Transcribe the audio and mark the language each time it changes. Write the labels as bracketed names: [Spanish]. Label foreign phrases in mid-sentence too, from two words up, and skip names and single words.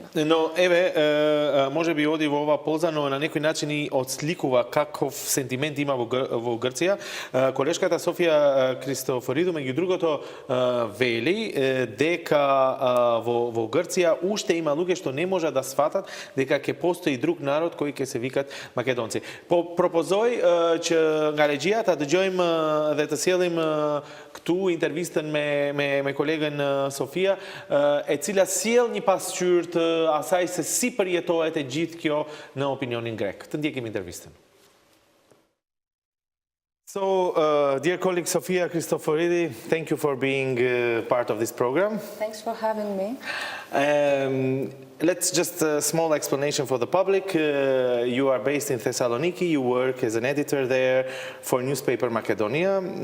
[Macedonian] Но еве може би оди во ова полза, но на некој начин и отсликува каков сентимент има во Грција. Колешката Софија Кристофориду меѓу другото вели дека во Грција уште има луѓе што не можат да сфатат дека ќе постои друг народ кој ќе се викат македонци. [Albanian] Пропозој që nga regjia ta dëgjojmë dhe të sjellim këtu intervistën me kolegën Sofia, e cila sjell një pasqyrë të asaj se si përjetohet e gjithë kjo në opinionin grek. Të ndjekim intervistën. [English] So, dear colleague Sofia Christoforidou, thank you for being part of this program. Thanks for having me. Let's just a small explanation for the public. You are based in Thessaloniki. You work as an editor there for newspaper Makedonia.